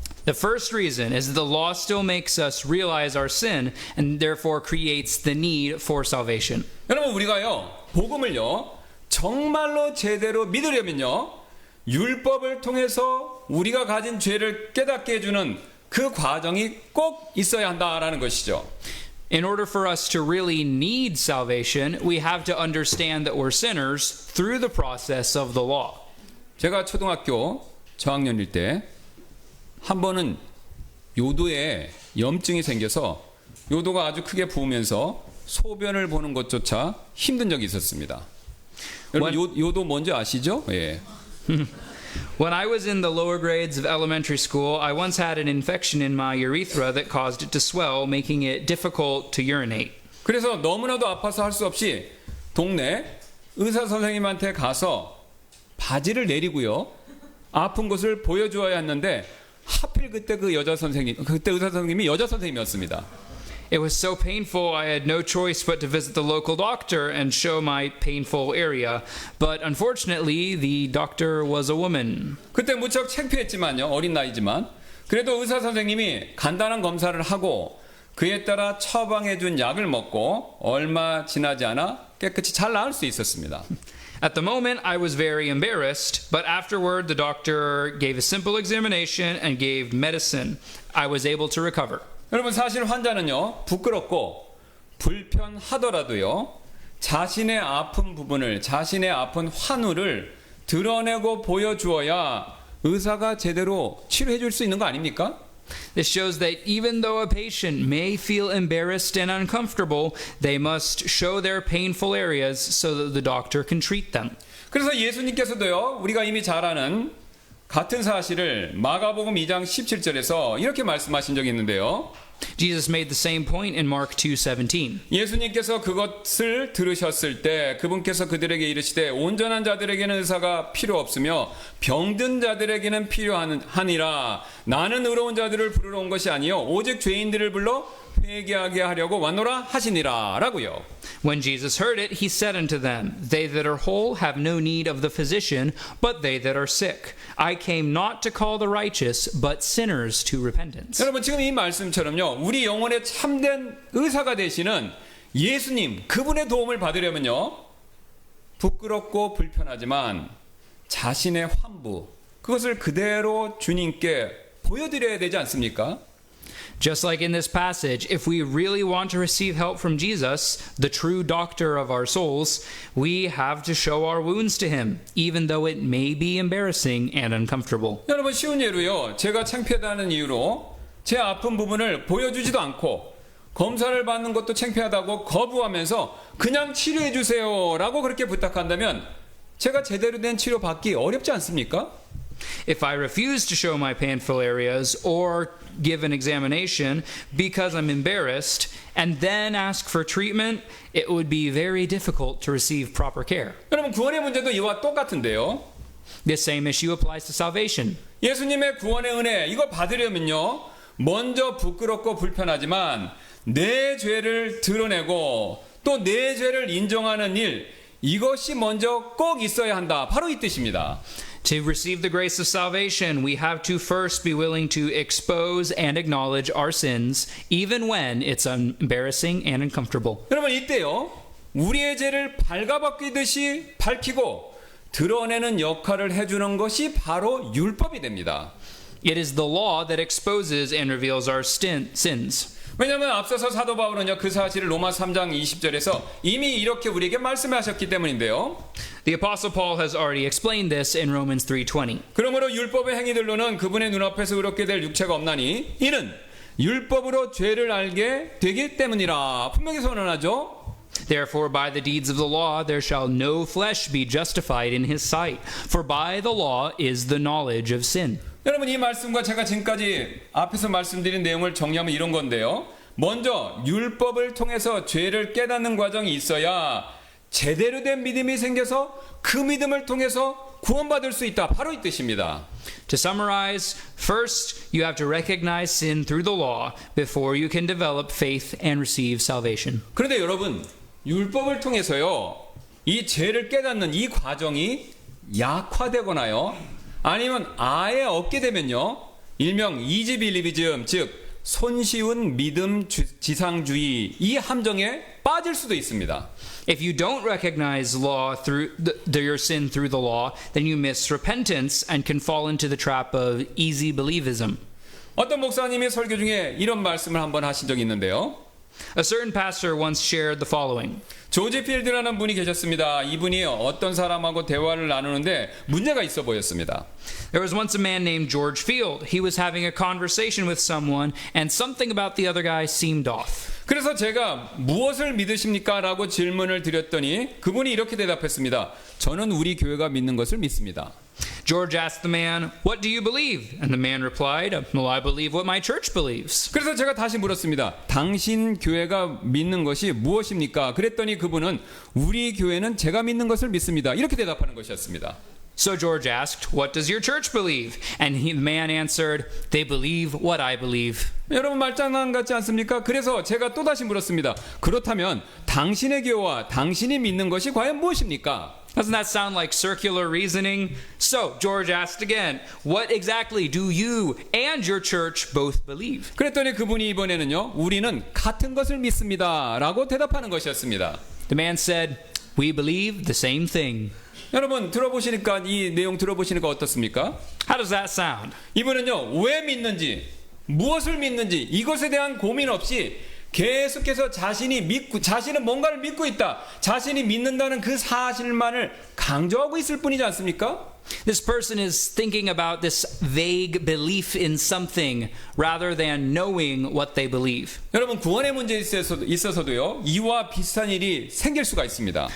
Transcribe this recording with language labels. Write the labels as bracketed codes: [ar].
[en] The first reason is that the law still makes us realize our sin and therefore creates the need for salvation. [ko] 여러분, 우리가요, 복음을요, 정말로 제대로 믿으려면요, 율법을 통해서 우리가 가진 죄를 깨닫게 해주는 그 과정이 꼭 있어야 한다라는 것이죠. [en] In order for us to really need salvation, we have to understand that we're sinners through the process of the law. [ko] 제가 초등학교 저학년일 때 한 번은 요도에 염증이 생겨서 요도가 아주 크게 부으면서 소변을 보는 것조차 힘든 적이 있었습니다. 여러분, 요도 뭔지 아시죠? 예. [en] When I was in the lower grades of elementary school, I once had an infection in my urethra that caused it to swell, making it difficult to urinate. [ko] 그래서 너무나도 아파서 할 수 없이 동네 의사 선생님한테 가서 바지를 내리고요, 아픈 곳을 보여주어야 했는데 하필 그때 의사 선생님이 여자 선생님이었습니다. [en] It was so painful, I had no choice but to visit the local doctor and show my painful area. But unfortunately, the doctor was a woman. [ko] 그때 무척 창피했지만요, 어린 나이지만 그래도 의사 선생님이 간단한 검사를 하고 그에 따라 처방해 준 약을 먹고 얼마 지나지 않아 깨끗이 잘 나을 수 있었습니다. [en] At the moment, I was very embarrassed, but afterward, the doctor gave a simple examination and gave medicine. I was able to recover. [ko] 여러분 사실 환자는요 부끄럽고 불편하더라도요 자신의 아픈 부분을 자신의 아픈 환우를 드러내고 보여주어야 의사가 제대로 치료해 줄 수 있는 거 아닙니까? [en] This shows that even though a patient may feel embarrassed and uncomfortable, they must show their painful areas so that the doctor can treat them. [ko] 그래서 예수님께서도요 우리가 이미 잘 아는 같은 사실을 마가복음 2장 17절에서 이렇게 말씀하신 적이 있는데요. [en] Jesus made the same point in Mark 2:17. [ko] 예수님께서 그것을 들으셨을 때 그분께서 그들에게 이르시되 온전한 자들에게는 의사가 필요 없으며 병든 자들에게는 필요하니라. 나는 의로운 자들을 부르러 온 것이 아니요 오직 죄인들을 불러 회개하게 하려고 왔노라 하시니라 라고요. [en] When Jesus heard it, he said unto them, They that are whole have no need of the physician, but they that are sick. I came not to call the righteous, but sinners to repentance. [ko] 여러분 지금 이 말씀처럼요 우리 영혼의 참된 의사가 되시는 예수님 그분의 도움을 받으려면요 부끄럽고 불편하지만 자신의 환부 그것을 그대로 주님께 보여드려야 되지 않습니까? [en] Just like in this passage, if we really want to receive help from Jesus, the true doctor of our souls, we have to show our wounds to him, even though it may be embarrassing and uncomfortable. [ko] 여러분 쉬운 예로요 제가 창피하다는 이유로 제 아픈 부분을 보여주지도 않고 검사를 받는 것도 창피하다고 거부하면서 그냥 치료해 주세요 라고 그렇게 부탁한다면 제가 제대로 된 치료 받기 어렵지 않습니까? [en] If I refuse to show my painful areas or give an examination because I'm embarrassed and then ask for treatment, it would be very difficult to receive proper care. [ko] 여러분 구원의 문제도 이와 똑같은데요. [en] This same issue applies to salvation. [ko] 예수님의 구원의 은혜 이거 받으려면요. 먼저 부끄럽고 불편하지만 내 죄를 드러내고 또 내 죄를 인정하는 일 이것이 먼저 꼭 있어야 한다. 바로 이 뜻입니다. [en] To receive the grace of salvation, we have to first be willing to expose and acknowledge our sins, even when it's embarrassing and uncomfortable. [ko] 여러분 이때요. 우리의 죄를 발가벗기듯이 밝히고 드러내는 역할을 해주는 것이 바로 율법이 됩니다. [en] It is the law that exposes and reveals our sins. [ko] 왜냐하면 앞서서 사도 바울은요 그 사실을 로마 3장 20절에서 이미 이렇게 우리에게 말씀하셨기 때문인데요. [en] The Apostle Paul has already explained this in Romans 3:20. [ko] 그러므로 율법의 행위들로는 그분의 눈앞에서 의롭게 될 육체가 없나니 이는 율법으로 죄를 알게 되기 때문이라 분명히 선언하죠. [en] Therefore, by the deeds of the law, there shall no flesh be justified in his sight. For by the law is the knowledge of sin. [ko] 여러분 이 말씀과 제가 지금까지 앞에서 말씀드린 내용을 정리하면 이런 건데요. 먼저 율법을 통해서 죄를 깨닫는 과정이 있어야 제대로 된 믿음이 생겨서 그 믿음을 통해서 구원받을 수 있다. 바로 이 뜻입니다. [en] To summarize, first you have to recognize sin through the law before you can develop faith and receive salvation. [ko] 그런데 여러분 율법을 통해서요 이 죄를 깨닫는 이 과정이 약화되거나요 아니면 아예 없게 되면요 일명 이지 빌리비즘 즉 손쉬운 믿음 지상주의 이 함정에 빠질 수도 있습니다. [en] If you don't recognize law through your sin through the law, then you miss repentance and can fall into the trap of easy believism. [ko] 어떤 목사님이 설교 중에 이런 말씀을 한번 하신 적이 있는데요. [en] A certain pastor once shared the following. [ko] 조지 필드라는 분이 계셨습니다. 이분이 어떤 사람하고 대화를 나누는데 문제가 있어 보였습니다. [en] There was once a man named George Field. He was having a conversation with someone and something about the other guy seemed off. [ko] 그래서 제가 무엇을 믿으십니까? 라고 질문을 드렸더니 그분이 이렇게 대답했습니다. 저는 우리 교회가 믿는 것을 믿습니다. [en] George asked the man, "What do you believe?" And the man replied, "Well, I believe what my church believes." [ko] 그래서 제가 다시 물었습니다. 당신 교회가 믿는 것이 무엇입니까? 그랬더니 그분은 우리 교회는 제가 믿는 것을 믿습니다. 이렇게 대답하는 것이었습니다. [en] So George asked, "What does your church believe?" And the man answered, "They believe what I believe." [ko] 여러분 말장난 같지 않습니까? 그래서 제가 또다시 물었습니다. 그렇다면 당신의 교회와 당신이 믿는 것이 과연 무엇입니까? [en] Doesn't that sound like circular reasoning? So George asked again, "What exactly do you and your church both believe?" [ko] 그랬더니 그분이 이번에는요. 우리는 같은 것을 믿습니다. 라고 대답하는 것이었습니다. [en] The man said, We believe the same thing. [ko] 여러분 들어보시니까 이 내용 들어보시니까 어떻습니까? [en] How does that sound? [ko] 이분은요 왜 믿는지 무엇을 믿는지 이것에 대한 고민 없이 계속해서 자신은 뭔가를 믿고 있다. 자신이 믿는다는 그 사실만을 강조하고 있을 뿐이지 않습니까? [en] This person is thinking about this vague belief in something rather than knowing what they believe. [ko] 여러분 구원의 문제에 있어서도요 이와 비슷한 일이 생길 수가 있습니다.